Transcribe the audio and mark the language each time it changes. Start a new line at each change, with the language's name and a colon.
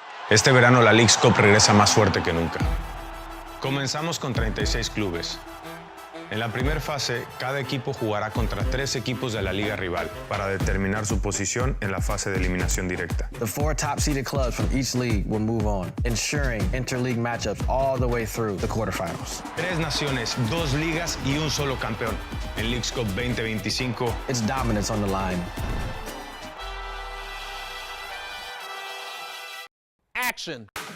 Spanish: Este verano la Leagues Cup regresa más fuerte que nunca. Comenzamos con 36 clubes. En la primera fase, cada equipo jugará contra 3 equipos de la liga rival para determinar su posición en la fase de eliminación directa.
English: The 4 top-seeded clubs from each league will move on, ensuring interleague matchups all the way through the quarterfinals.
Spanish: 3 naciones, 2 ligas y un solo campeón. En Leagues Cup 2025,
English: it's dominance on the line. Action.